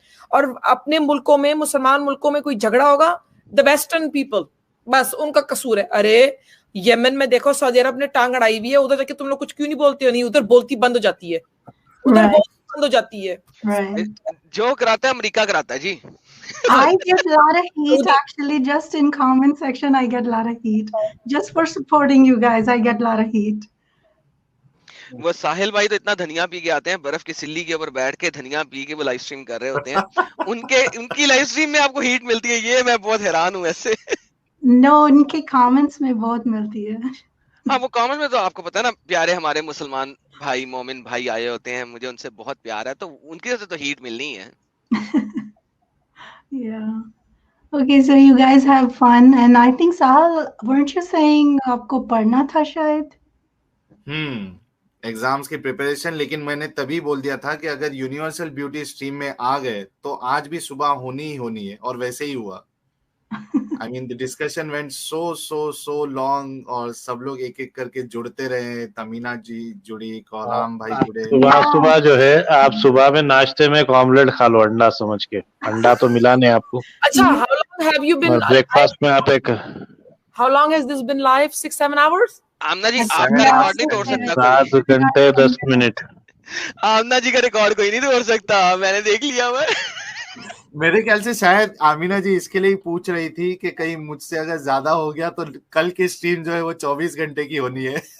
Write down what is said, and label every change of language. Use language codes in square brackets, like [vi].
[ur] اور اپنے ملکوں میں, مسلمان ملکوں میں کوئی جھگڑا ہوگا, [en] the western people [ur] بس ان کا قصور ہے. ارے یمن میں دیکھو سعودی عرب نے ٹانگ اڑائی ہوئی ہے, ادھر جا کے تم لوگ کچھ کیوں نہیں بولتے ہو؟ نہیں, ادھر بولتی بند ہو جاتی ہے, ادھر بولتی بند ہو جاتی ہے. جو کراتا ہے امریکہ کراتا ہے جی. [en] I get a lot of heat actually, just in comment section I get a lot of heat just for supporting you guys. I get a lot of heat. [ur] وہ ساحل بھائی تو اتنا دھنیا پی کے آتے ہیں, برف کی سلی کے اوپر بیٹھ کے دھنیا پی کے وہ لائیو اسٹریم کر رہے ہوتے ہیں, ان کی لائیو اسٹریم میں آپ کو ہیٹ ملتی ہے, یہ میں بہت حیران ہوں ایسے. No, ان کے کامنٹس میں بہت ملتی ہے. ہاں وہ کامنٹ میں تو آپ کو پتا ہے نا پیارے ہمارے مسلمان بھائی مومن بھائی آئے ہوتے ہیں, مجھے ان سے بہت پیار ہے, تو ان کی وجہ سے تو ہیٹ ملنی ہے. [en] Yeah. Okay, so you guys have fun, and I think Sahal, weren't you saying [ur] آپ کو پڑھنا تھا شاید؟ ایگزامس کی پریپریشن, لیکن میں نے تبھی بول دیا تھا کہ اگر یونیورسل بیوٹی اسٹریم میں آ گئے تو آج بھی صبح ہونی ہی ہونی ہے, اور ویسے ہی ہوا. [en] I mean, the discussion went so long, [ur] اور سب لوگ ایک ایک کر کے جڑتے رہے. تمینا جی جڑی, کورام بھائی جڑے. صبح جو ہے آپ صبح میں ناشتے میں ایک آملیٹ کھا لو انڈا سمجھ کے, انڈا تو ملا نہیں آپ کو. [en] اچھا, how long have you been [ur] break fast میں آپ ایک [en] how long has this been live? 6-7 hours? [ur] آمنا جی آپ کا ریکارڈ نہیں توڑ سکتا 7 گھنٹے 10 منٹ. آمنا جی کا ریکارڈ کوئی نہیں توڑ سکتا, میں نے دیکھ لیا. میں میرے خیال سے شاید آمینہ جی اس کے لیے پوچھ رہی تھی کہ کہیں مجھ سے اگر زیادہ ہو گیا تو کل کی اسٹریم جو ہے وہ 24 گھنٹے کی ہونی ہے.